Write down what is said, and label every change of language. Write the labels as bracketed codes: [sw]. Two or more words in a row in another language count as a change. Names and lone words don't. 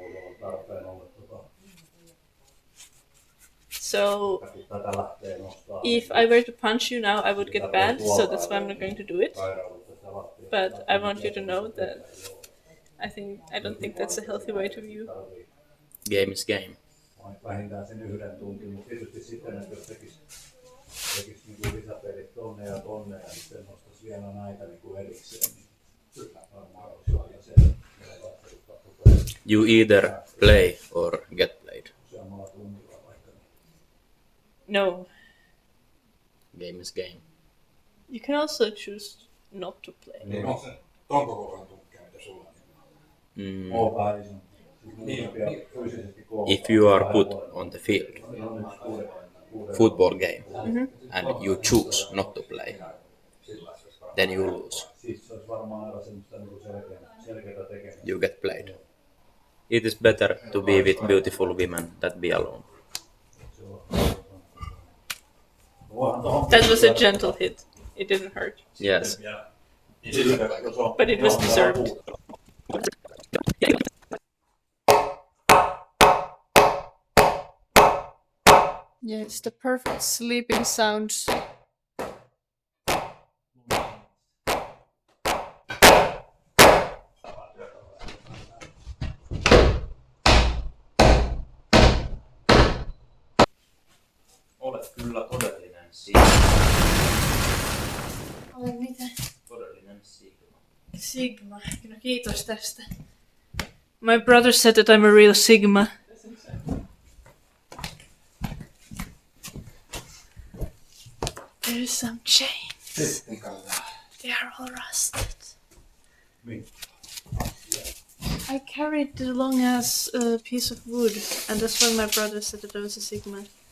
[en] So, if I were to punch you now, I would get banned, so that's why I'm not going to do it. But I want you to know that I don't think that's a healthy way to view. Game is game. [fi] Vähintään sen 1 tuntia, mutta tietysti sitten, että jos tekisi niin lisäpelit tonne ja sitten nostaisi vielä näitä niin erikseen, niin kyllä varmaan olisi aina se. [en] You either play or get played. [fi] Useammalla tunnilla vaikka. [en] No. Game is game. You can also choose not to play. [fi] Niin on se ton kokoinen tunkkia, mitä sulla on. [en] If you are put on the field, football game, and you choose not to play, then you lose. You get played. It is better to be with beautiful women than be alone. That was a gentle hit. It didn't hurt. Yes. But it was deserved. Yeah, it's the perfect sleeping sounds. [fi] Olet kyllä todellinen sigma. Olen mitä? Todellinen sigma. Sigma. No kiitos tästä. [en] My brother said that I'm a real sigma. There's some chains. They are all rusted. I carried the long ass piece of wood, and that's why my brother said that I was a sigma.